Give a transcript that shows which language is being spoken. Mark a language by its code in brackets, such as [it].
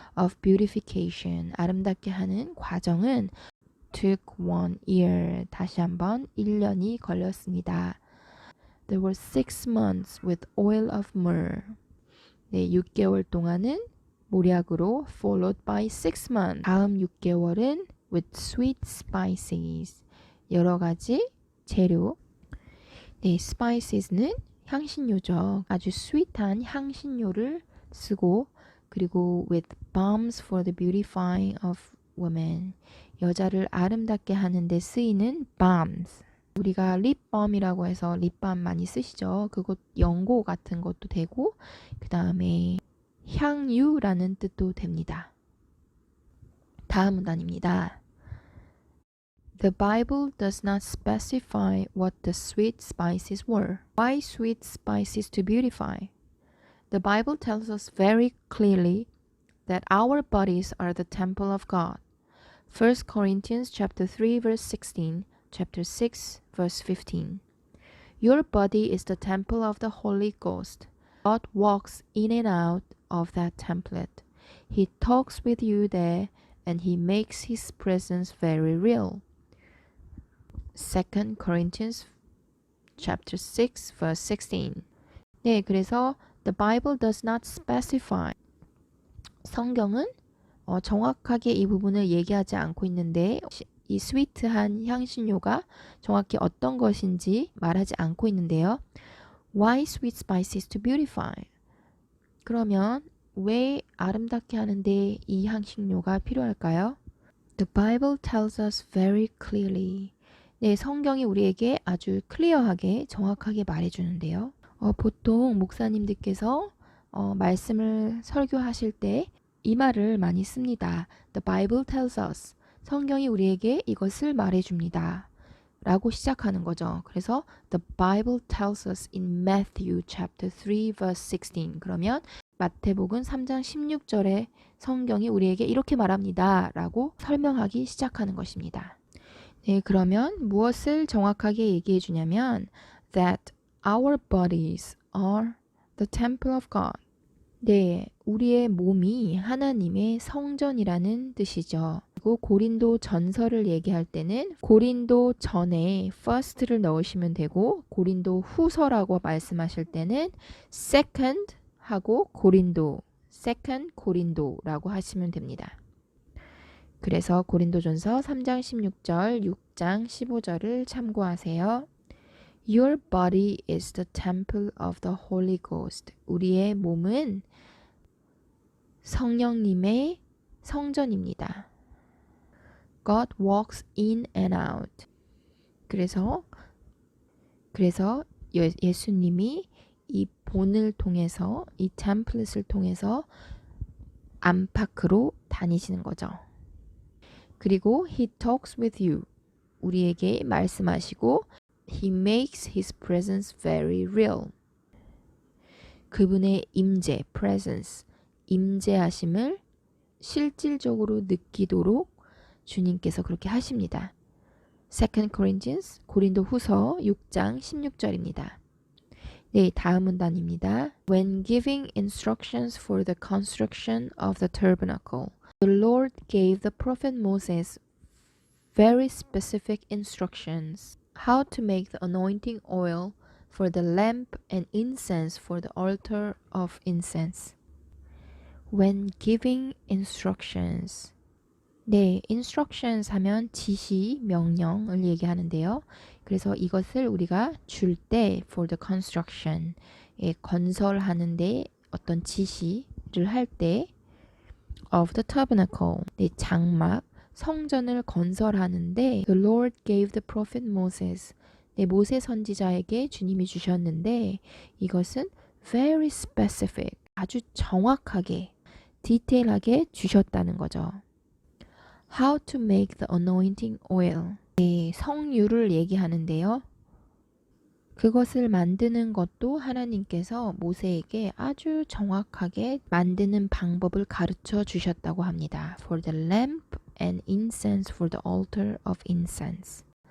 [en] of beautification, [ko] 아름답게 하는 과정은 [en] took 1 year, [ko] 다시 한번 1년이 걸렸습니다. [en] There were 6 months with oil of myrrh. [ko] 네, 6개월 동안은 몰약으로 [en] followed by 6 months. [ko] 다음 6개월은 [en] with sweet spices. [ko] 여러 가지 재료. 네, spices는 향신료죠. 아주 스윗한 향신료를 쓰고 그리고 [en] with balms for the beautifying of women. [ko] 여자를 아름답게 하는 데 쓰이는 balms. 우리가 립밤이라고 해서 립밤 많이 쓰시죠. 그것 연고 같은 것도 되고 그 다음에 향유라는 뜻도 됩니다. 다음 문단입니다. [en] The Bible does not specify what the sweet spices were. Why sweet spices to beautify? The Bible tells us very clearly that our bodies are the temple of God. 1 Corinthians chapter 3 verse 16, chapter 6 verse 15. Your body is the temple of the Holy Ghost. God walks in and out of that template. He talks with you there and he makes his presence very real. 2 Corinthians chapter 6 verse 16. [ko] 네, 그래서 [en] the Bible does not specify. [ko] 성경은 정확하게 이 부분을 얘기하지 않고 있는데 이 스위트한 향신료가 정확히 어떤 것인지 말하지 않고 있는데요. [en] Why sweet spices to beautify? [ko] 그러면 왜 아름답게 하는데 이 향신료가 필요할까요? [en] The Bible tells us very clearly. [ko] 네, 성경이 우리에게 아주 클리어하게 정확하게 말해주는데요. 보통 목사님들께서 말씀을 설교하실 때 이 말을 많이 씁니다. [en] The Bible tells us. [ko] 성경이 우리에게 이것을 말해줍니다. 라고 시작하는 거죠. [en] 그래서 The Bible tells us in Matthew chapter 3 verse 16. 그러면 [ko] 마태복음 3장 16절에 성경이 우리에게 이렇게 말합니다. 라고 설명하기 시작하는 것입니다. 네, 그러면 무엇을 정확하게 얘기해 주냐면 [en] that our bodies are the temple of God. [ko] 네, 우리의 몸이 하나님의 성전이라는 뜻이죠. 그리고 고린도 전서를 얘기할 때는 고린도 전에 first를 넣으시면 되고 고린도 후서라고 말씀하실 때는 second 하고 고린도, second 고린도라고 하시면 됩니다. 그래서 고린도전서 3장 16절, 6장 15절을 참고하세요. [en] Your body is the temple of the Holy Ghost. [ko] 우리의 몸은 성령님의 성전입니다. [en] God walks in and out. [ko] 그래서 예수님이 이 본을 통해서 이 템플릿을 통해서 안팎으로 다니시는 거죠. [en] 그리고 He talks with you. [ko] 우리에게 말씀하시고 [en] He makes His presence very real. [ko] 그분의 임재, presence, 임재하심을 실질적으로 느끼도록 주님께서 그렇게 하십니다. 2 Corinthians, 고린도 후서 6장 16절입니다. 네, 다음 문단입니다. [en] When giving instructions for the construction of the tabernacle, the Lord gave the prophet Moses very specific instructions how to make the anointing oil for the lamp and incense for the altar of incense. When giving instructions. [ko] 네, instructions 하면 지시, 명령을 얘기하는데요. 그래서 이것을 우리가 줄 때 [en] for the construction, [ko] 건설하는데 어떤 지시를 할 때 [en] of the tabernacle, [ko] 네, 장막, 성전을 건설하는데 [en] the Lord gave the prophet Moses, [ko] 네, 모세 선지자에게 주님이 주셨는데 이것은 [en] very specific, [ko] 아주 정확하게, 디테일하게 주셨다는 거죠. [en] How to make the anointing oil. [ko] 네, 성유를 얘기하는데요. 그것을 만드는 것도 하나님께서 모세에게 아주 정확하게 만드는 방법을 가르쳐 주셨다고 합니다. [en] For the lamp and incense for the altar of incense.